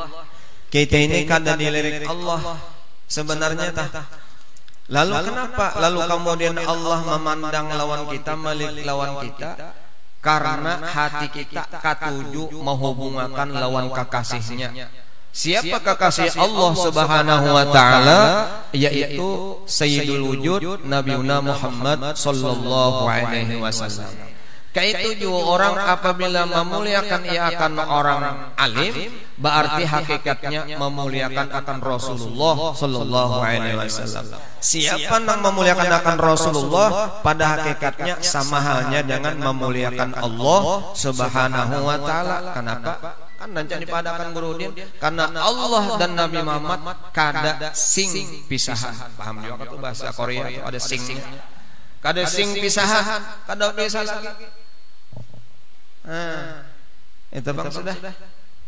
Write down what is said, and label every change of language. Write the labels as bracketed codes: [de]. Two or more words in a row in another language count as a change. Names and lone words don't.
[id] Kita ini kada dilirik Allah sebenarnya tah. Lalu kenapa? Lalu kemudian Allah memandang lawan kita, melirik lawan kita, karena hati kita katuju menghubungkan lawan kekasihnya. Siapa kekasih Allah [ar] سبحانه وتعالى? Yaitu سيد الوجود نبينا محمد صلى الله عليه وسلم. [id] Kaitu juga orang apabila memuliakan ia akan orang alim, berarti hakikatnya memuliakan akan Rasulullah [ar] صلى الله عليه وسلم. [id] Siapa yang memuliakan akan Rasulullah, pada hakikatnya sama halnya dengan memuliakan Allah [ar] سبحانه وتعالى. [id] Kenapa? Kan nanti dipadakan Gurudin, karena Allah dan Nabi Muhammad [bjn] kada sing pisahan. [id] Paham juga tuh bahasa Korea itu ada singnya. [bjn] Kada sing pisahan, [id] kada bisa lagi. Itu bang sudah.